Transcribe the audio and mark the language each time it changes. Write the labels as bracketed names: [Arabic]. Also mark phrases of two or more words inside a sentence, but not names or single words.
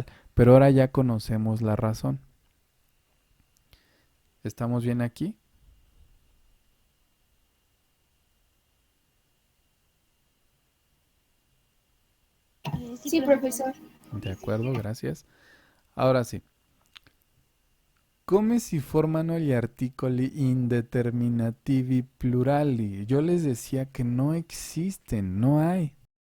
[Spanish] Pero ahora ya conocemos la razón. ¿Estamos bien aquí? Sí, profesor. De acuerdo, gracias. Ahora sí. [Italian] Come si formano gli articoli indeterminativi plurali. [Spanish] Yo les decía que no existen, no hay.